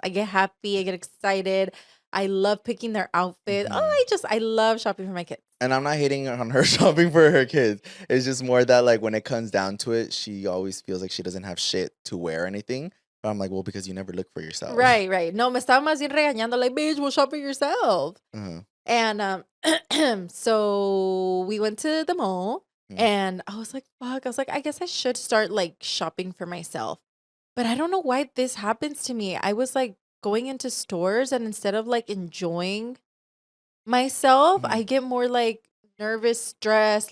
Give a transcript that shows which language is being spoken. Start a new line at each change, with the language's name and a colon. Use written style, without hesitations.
English: I get happy, I get excited. I love picking their outfit. I love shopping for my kids. And I'm not hating on her shopping for her kids. It's just more that like when it comes down to it, she always feels like she doesn't have shit to wear or anything. But I'm like, well, because you never look for yourself. Right.
Spanish: No, me estaba más bien regañando
English: like, bitch, we'll shop for yourself. And so we went to the mall and I was like, fuck. I was like, I guess I should start like shopping for myself. But I don't know why this happens to me. I was like going into stores and instead of like enjoying myself, I get more like nervous, stressed.